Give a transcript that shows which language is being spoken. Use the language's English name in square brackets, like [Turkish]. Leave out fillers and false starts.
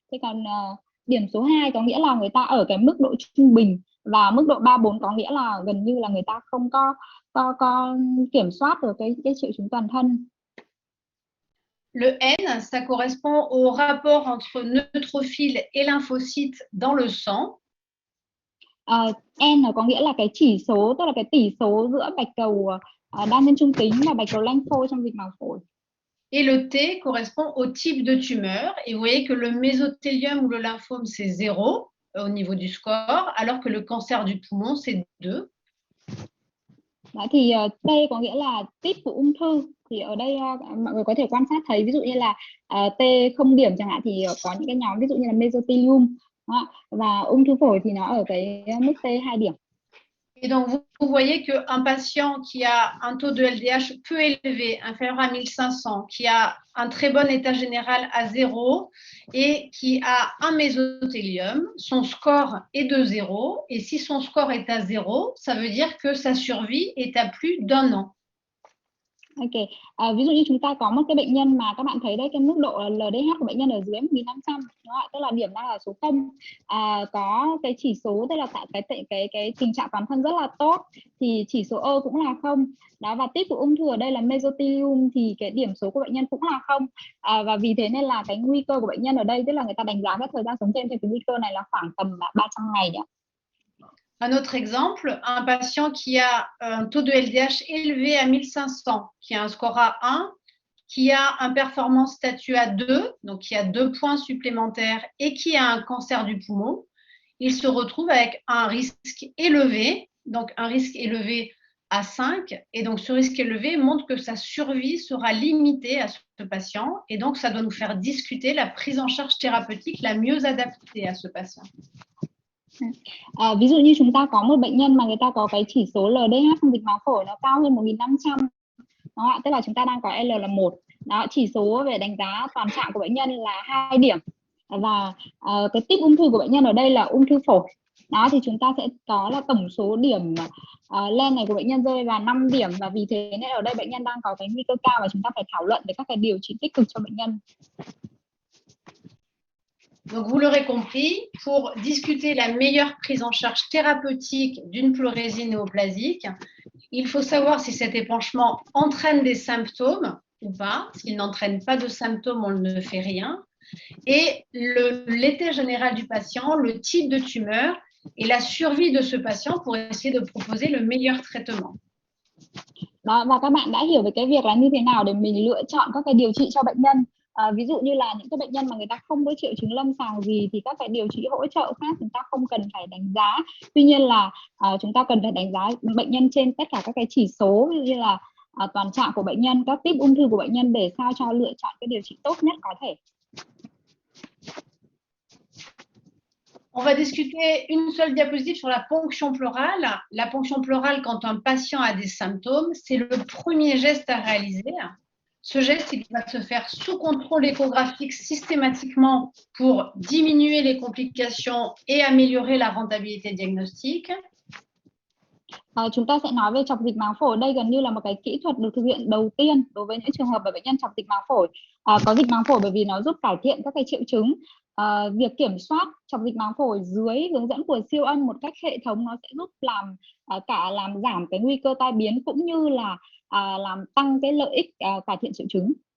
[Vietnamese] Thế còn điểm số 2 có nghĩa là người ta ở cái mức độ trung bình, và mức độ 3, 4 có nghĩa là gần như là người ta không có kiểm soát được cái triệu chứng toàn thân. [French] Le N, ça correspond au rapport entre neutrophile et lymphocyte dans le sang. [Vietnamese] N có nghĩa là cái chỉ số, tức là cái tỷ số giữa bạch cầu đa nhân trung tính và bạch cầu lympho trong dịch màng phổi. [French] Et le T correspond au type de tumeur. Et vous voyez que le mésothélium ou le lymphome, c'est 0 au niveau du score, alors que le cancer du poumon, c'est 2. [Vietnamese] Đó, thì T có nghĩa là type của ung thư, thì ở đây mọi người có thể quan sát thấy ví dụ như là T 0 điểm chẳng hạn thì có những cái nhóm ví dụ như là mesothelium và ung thư phổi thì nó ở cái mức T 2 điểm. [French] Et donc, vous voyez qu'un patient qui a un taux de LDH peu élevé, inférieur à 1500, qui a un très bon état général à 0 et qui a un mésothélium, son score est de 0. Et si son score est à 0, ça veut dire que sa survie est à plus d'1 an. [Vietnamese] Ok, ví dụ như chúng ta có một cái bệnh nhân mà các bạn thấy đây, cái mức độ LDH của bệnh nhân ở dưới 1500, đúng không? Tức là điểm đang là số 0, có cái chỉ số tức là cái tình trạng toàn thân rất là tốt thì chỉ số E cũng là 0 đó, và tích của ung thư ở đây là mesothelium thì cái điểm số của bệnh nhân cũng là 0, và vì thế nên là cái nguy cơ của bệnh nhân ở đây tức là người ta đánh giá cái thời gian sống trên thì cái nguy cơ này là khoảng tầm 300 ngày đấy. [French] Un autre exemple, un patient qui a un taux de LDH élevé à 1500, qui a un score à 1, qui a un performance statut à 2, donc qui a 2 points supplémentaires et qui a un cancer du poumon, il se retrouve avec un risque élevé, donc un risque élevé à 5, et donc ce risque élevé montre que sa survie sera limitée à ce patient, et donc ça doit nous faire discuter la prise en charge thérapeutique la mieux adaptée à ce patient. [Vietnamese] Ví dụ như chúng ta có một bệnh nhân mà người ta có cái chỉ số LDH trong dịch màng phổi nó cao hơn 1500, đó, tức là chúng ta đang có L là 1, đó, chỉ số về đánh giá toàn trạng của bệnh nhân là 2 điểm và cái type ung thư của bệnh nhân ở đây là ung thư phổi, đó thì chúng ta sẽ có là tổng số điểm lên này của bệnh nhân rơi vào 5 điểm, và vì thế nên ở đây bệnh nhân đang có cái nguy cơ cao và chúng ta phải thảo luận về các cái điều trị tích cực cho bệnh nhân. [French] Donc, vous l'aurez compris, pour discuter la meilleure prise en charge thérapeutique d'une pleurésie néoplasique, il faut savoir si cet épanchement entraîne des symptômes ou pas. S'il n'entraîne pas de symptômes, on ne fait rien. Et l'état général du patient, le type de tumeur et la survie de ce patient pour essayer de proposer le meilleur traitement. [Vietnamese] Đó, và các bạn đã hiểu về cái việc là như thế nào để mình lựa chọn các cái điều trị cho bệnh nhân. Ví dụ như là những cái bệnh nhân mà người ta không có triệu chứng lâm sàng gì thì các cái điều trị hỗ trợ khác chúng ta không cần phải đánh giá. Tuy nhiên là chúng ta cần phải đánh giá bệnh nhân trên tất cả các cái chỉ số, ví dụ như là toàn trạng của bệnh nhân, các type ung thư của bệnh nhân để sao cho lựa chọn cái điều trị tốt nhất có thể. [French] On va discuter une seule diapositive sur la ponction pleurale. La ponction pleurale, quand un patient a des symptômes, c'est le premier geste à réaliser. Ce geste, il va se faire sous contrôle échographique systématiquement pour diminuer les complications et améliorer la rentabilité diagnostique. [Vietnamese] Chúng ta sẽ nói về chọc dịch màng phổi. Đây gần như là một cái kỹ thuật được thực hiện đầu tiên đối với những trường hợp bệnh nhân chọc dịch màng phổi. Có dịch màng phổi bởi vì nó giúp cải thiện các cái triệu chứng. Việc kiểm soát chọc dịch màng phổi dưới hướng dẫn của siêu âm một cách hệ thống nó sẽ giúp làm giảm cái nguy cơ tai biến cũng như là làm tăng cái lợi ích cải thiện triệu chứng.